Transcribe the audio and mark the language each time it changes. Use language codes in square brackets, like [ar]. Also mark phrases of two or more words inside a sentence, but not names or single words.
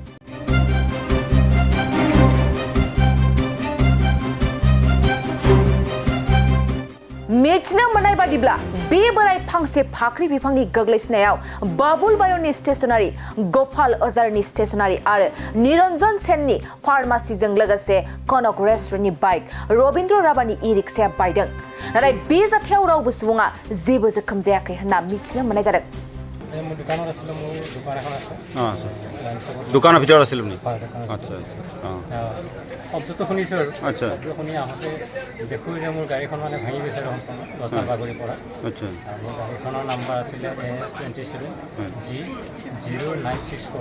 [brx] मिथिनो मोननाय बादिब्ला बे बोराय फांसे फाख्रि बिफांनि गोग्लैसिननायाव बाबुल बायननि स्टेशनारि, गपाल अजारनि स्टेशनारि आरो निरन्जन सेननि फार्मासिजों लोगोसे कनक रेस्टुरेन्टनि बाइक, रबिन्द्र राभानि ई-रिक्साया बायदों। नाथाय बे जाथायाव रावबो सुबुङा जेबो जोखोम जायाखै होनना मिथिनो मोननाय जादों। [as] দোকানৰ ভিতৰত আছিল আপুনি? আচ্ছা শব্দটো শুনিছোঁ আৰু শব্দ শুনি আহোঁতে দেখোঁ যে মোৰ গাড়ীখন মানে ভাঙি গৈছে সম্পূৰ্ণ গছৰ বাগৰিৰ পৰা। আচ্ছা মোৰ গাড়ীখনৰ নাম্বাৰ আছিলে AS27G0964।